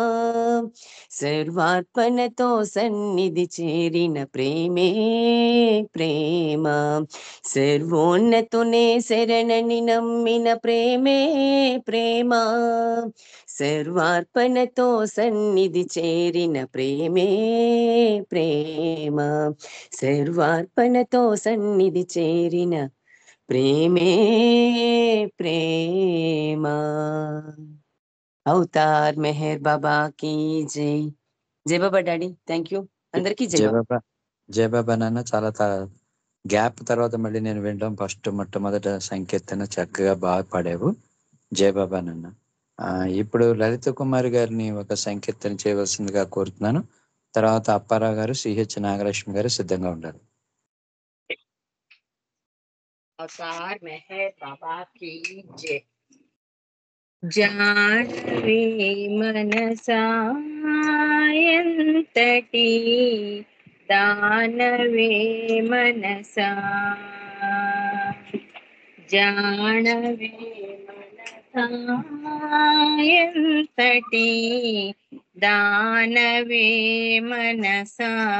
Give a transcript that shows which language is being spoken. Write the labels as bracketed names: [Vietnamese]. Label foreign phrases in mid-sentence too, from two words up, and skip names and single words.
[Telugu] సర్వార్పణతో సన్నిధి చేరిన ప్రేమే ప్రేమ, సర్వోన్నతునే శరణని నమ్మిన ప్రేమే ప్రేమ, సర్వార్పణతో సన్నిధి చేరిన ప్రేమే ప్రేమ, సర్వార్పణతో సన్నిధి చేరిన ప్రేమే ప్రేమ. [Hindi] अवतार मेहर बाबा की जय. [Telugu] జై బాబా డాడీ. [English] thank you [Telugu] అందరికీ. జై బాబా. జయబాబా జయబాబా నాన్న చాలా గ్యాప్ తర్వాత మళ్ళీ నేను వినడం ఫస్ట్ మొట్టమొదట సంకీర్తన చక్కగా బాగా పాడావు జయబాబా నాన్న. ఇప్పుడు లలిత కుమారి గారిని ఒక సంకీర్తన చేయవలసిందిగా కోరుతున్నాను. తర్వాత అప్పారావు గారు, సిహెచ్ నాగలక్ష్మి గారు సిద్ధంగా ఉండాలి. [Hindi] అవతార్ మెహర్ బాబా की जय. [Telugu] జానవే మనసా ఎంతటి దానవే మనసా, జానవే మనసా ఎంతటి దానవే మనసా,